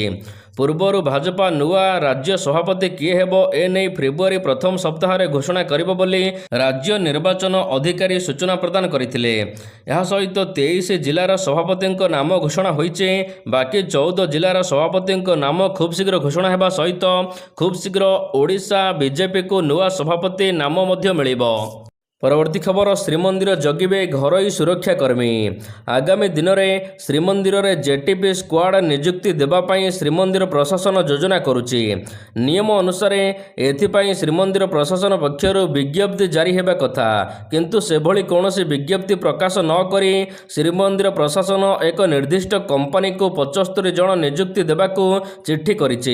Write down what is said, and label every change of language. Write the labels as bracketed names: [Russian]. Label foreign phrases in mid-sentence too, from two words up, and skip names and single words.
[Odia] ପୂର୍ବର ଭାଜପା ନୂଆ ରାଜ୍ୟ ସଭାପତି କିଏ ହେବ ଏନେଇ ଫେବ୍ରୁଆରୀ ପ୍ରଥମ ସପ୍ତାହ ରେ ଘୋଷଣା କରିବ ବୋଲି ରାଜ୍ୟ ନିର୍ବାଚନ ଅଧିକାରୀ ସୂଚନା ପ୍ରଦାନ କରିଥିଲେ। ଏହା ସହିତ 23 ଜିଲ୍ଲାର ସଭାପତି ନାମ ଘୋଷଣା ହୋଇଛି। ବାକି 14 ଜିଲ୍ଲାର ସଭାପତି ନାମ ଖୁବ୍ ଶୀଘ୍ର ଘୋଷଣା ହେବା ସହିତ ଖୁବ୍ ଶୀଘ୍ର ଓଡ଼ିଶା ବିଜେପି କୁ ନୂଆ ସଭାପତି ନାମ ମଧ୍ୟ ମିଳିବ। ପରବର୍ତ୍ତୀ ଖବର ଶ୍ରୀମନ୍ଦିର ଜଗିବେ ଘରୋଇ ସୁରକ୍ଷାକର୍ମୀ। ଆଗାମୀ ଦିନରେ ଶ୍ରୀମନ୍ଦିରରେ ଜେଟିପି ସ୍କ୍ୱାଡ୍ ନିଯୁକ୍ତି ଦେବା ପାଇଁ ଶ୍ରୀମନ୍ଦିର ପ୍ରଶାସନ ଯୋଜନା କରୁଛି। ନିୟମ ଅନୁସାରେ ଏଥିପାଇଁ ଶ୍ରୀମନ୍ଦିର ପ୍ରଶାସନ ପକ୍ଷରୁ ବିଜ୍ଞପ୍ତି ଜାରି ହେବା କଥା, କିନ୍ତୁ ସେଭଳି କୌଣସି ବିଜ୍ଞପ୍ତି ପ୍ରକାଶ ନ କରି ଶ୍ରୀମନ୍ଦିର ପ୍ରଶାସନ ଏକ ନିର୍ଦ୍ଦିଷ୍ଟ କମ୍ପାନୀକୁ 75 ଜଣ ନିଯୁକ୍ତି ଦେବାକୁ ଚିଠି କରିଛି।